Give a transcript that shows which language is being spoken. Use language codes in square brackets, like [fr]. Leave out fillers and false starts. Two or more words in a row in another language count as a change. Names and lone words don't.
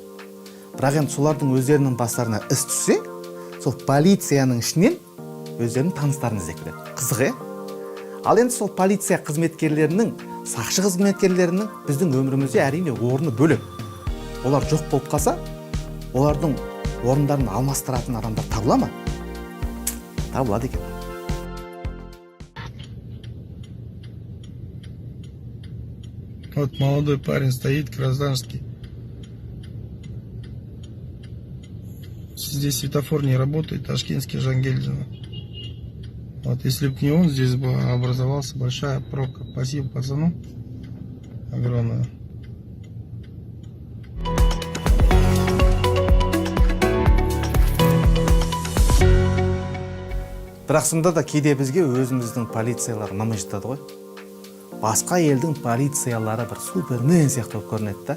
[kk] Бірақ енді солардың өздерінің бастарына іс түссе, сол полицияның ішінен өздерінің таныстарын іздеп келеді. Қызық, Ал енді сол полиция қызметкерлерінің, сақшы қызметкерлерінің біздің өмірімізде әрине орны бөлек. Олар жоқ болып қалса, олардың орындарын алмастыратын адамдар табыла ма? Табылады екен. [ru] Вот молодой парень стоит, гражданский. Здесь светофор не работает, Ташкентский, Жангельдино. Вот если бы не он, здесь бы образовалась большая пробка. Спасибо пацану огромное. [kk] Бірақ сонда да кейде бізге өзіміздің полициялар намай жатады ғой. Басқа елдің полициялары бір супермен сияқты болып көрінеді да.